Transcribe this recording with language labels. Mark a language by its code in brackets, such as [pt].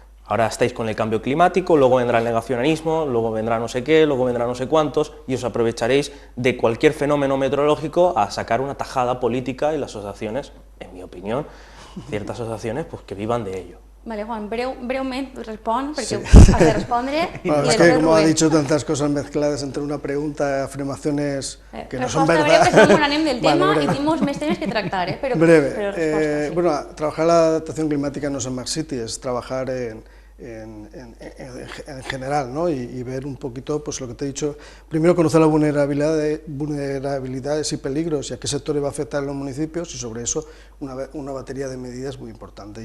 [es] Ahora estáis con el cambio climático, luego vendrá el negacionismo, luego vendrá no sé qué, luego vendrá no sé cuántos, y os aprovecharéis de cualquier fenómeno meteorológico a sacar una tajada política, y las asociaciones, en mi opinión, ciertas asociaciones, pues que vivan de ello. [ca] Vale, Juan, breument respon, perquè has de respondre. [es] Bueno, es que como ha dicho tantas cosas mezcladas entre una pregunta, afirmaciones que no son verdad. [ca] Resposta breu, que som anem del tema i tenim molts més temes que tractar, però [es] breve. [ca] Però resposta, sí. [es] Bueno, trabajar la adaptación climática no es en Smart City, es trabajar en en general, ¿no? Y ver un poquito pues, lo que te he dicho. Primero, conocer las vulnerabilidades y peligros y a qué sectores va a afectar en los municipios, y sobre eso una batería de medidas muy importante.